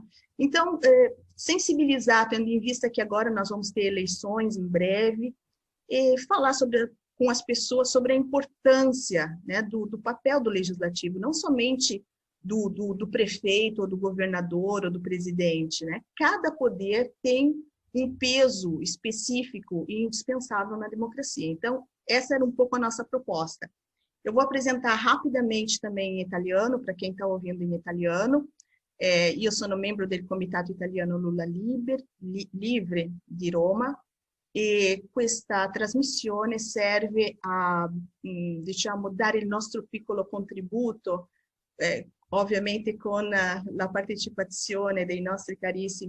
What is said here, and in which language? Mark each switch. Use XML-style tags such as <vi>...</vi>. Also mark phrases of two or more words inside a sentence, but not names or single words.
<pt>Então, sensibilizar, tendo em vista que agora nós vamos ter eleições em breve, e falar com as pessoas sobre a importância, né, do papel do legislativo, não somente do prefeito, ou do governador, ou do presidente, né? Cada poder tem um peso específico e indispensável na democracia. Então, essa era um pouco a nossa proposta. Eu vou apresentar rapidamente também em italiano, para quem está ouvindo em italiano.</pt> <it>Io sono membro del Comitato Italiano Lula Livre di Roma, e questa trasmissione serve a, diciamo, dare il nostro piccolo contributo, ovviamente con la partecipazione dei nostri carissimi</it>